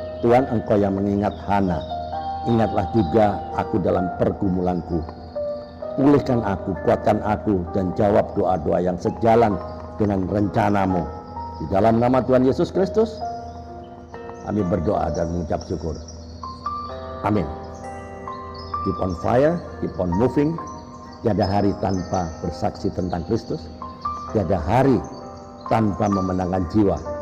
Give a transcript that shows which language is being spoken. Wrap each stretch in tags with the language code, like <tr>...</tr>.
<id>Tuhan, Engkau yang mengingat Hana. Ingatlah juga aku dalam pergumulanku. Pulihkan aku, kuatkan aku, dan jawab doa-doa yang sejalan dengan rencanamu. Di dalam nama Tuhan Yesus Kristus, kami berdoa dan mengucap syukur. Amin.</id> <en>Keep on fire, keep on moving.</en> <id>Tiada hari tanpa bersaksi tentang Kristus. Tiada hari tanpa memenangkan jiwa.</id>